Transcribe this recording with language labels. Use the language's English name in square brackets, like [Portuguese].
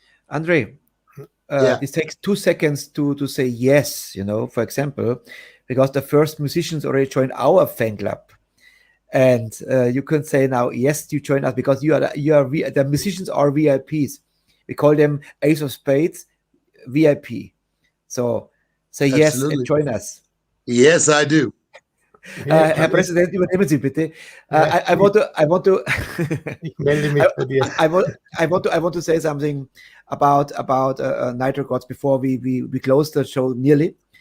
[English] Andre, this takes 2 seconds to say yes, for example, because the first musicians already joined our fan club. And you can say now, yes, you join us because the musicians are VIPs. We call them Ace of Spades VIP. So say yes and join us. Yes, I do. [German] Herr Präsident, übernehmen Sie bitte. [English] I want to [German] Ich melde mich bei dir. [English] I want to say something about Nitro Gods before we close the show nearly.